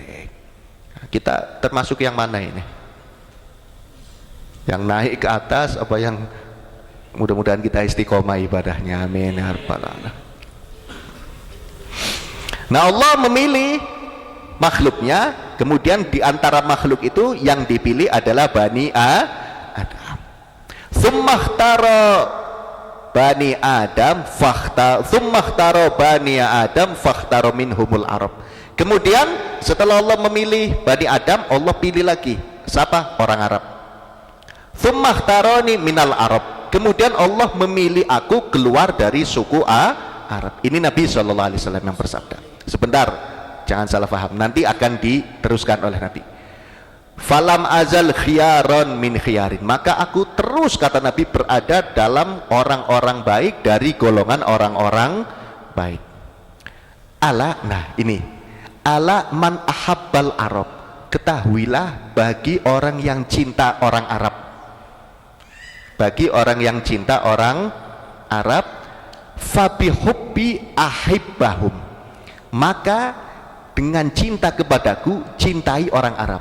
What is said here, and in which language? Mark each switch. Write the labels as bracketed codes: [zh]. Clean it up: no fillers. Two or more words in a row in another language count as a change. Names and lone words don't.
[id] Kita termasuk yang mana ini? Yang naik ke atas apa yang mudah-mudahan kita istiqomah ibadahnya, [ar] آمين يا رب العالمين. [id] Nah, Allah memilih makhluknya, kemudian di antara makhluk itu yang dipilih adalah Bani Adam. [ar] ثم اختار بني آدم ثم اختار بني آدم فاختار منهم العرب. [id] Kemudian setelah Allah memilih Bani Adam, Allah pilih lagi siapa? Orang Arab. [ar] ثم اختارني من العرب. [id] Kemudian Allah memilih aku keluar dari suku Arab. Ini Nabi SAW yang bersabda. Sebentar, jangan salah paham, nanti akan diteruskan oleh Nabi. [ar] فلم أزل خيارا من خيار, [id] maka aku terus, kata Nabi, berada dalam orang-orang baik dari golongan orang-orang baik. Ala, nah ini, [ar] ألا من أحب العرب, [id] ketahuilah bagi orang yang cinta orang Arab, bagi orang yang cinta orang Arab, [ar] فبحبي أحبهم, [id] maka dengan cinta kepadaku cintai orang Arab.